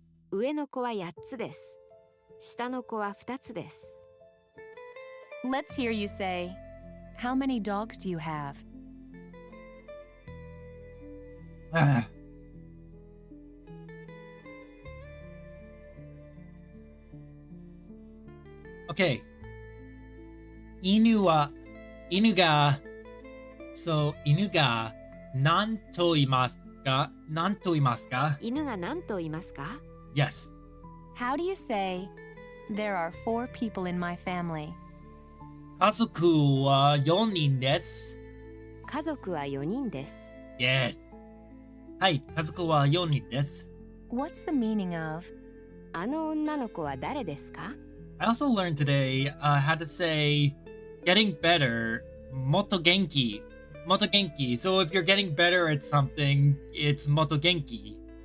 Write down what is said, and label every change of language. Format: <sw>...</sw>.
<ja>上の子は8つです下の子は2つです</ja> <en>Let's hear you say, how many dogs do you have? Ah.</en> <ja>Okay. 犬が何頭いますか？何頭いますか？犬が何頭いますか</ja> <en>Yes. How do you say, there are 4 people in my family?</en> <ja>家族は4人です。家族は4人です</ja> <en>Yes.</en> <ja>はい、家族は4人です。</ja> <en>What's the meaning of,</en> <ja>あの女の子は誰ですか</ja> <en>I also learned today how to say getting better,</en> <ja>もっと元気. もっと元気.</ja> <en>So if you're getting better at something, it's</en> <ja>もっと元気.</ja>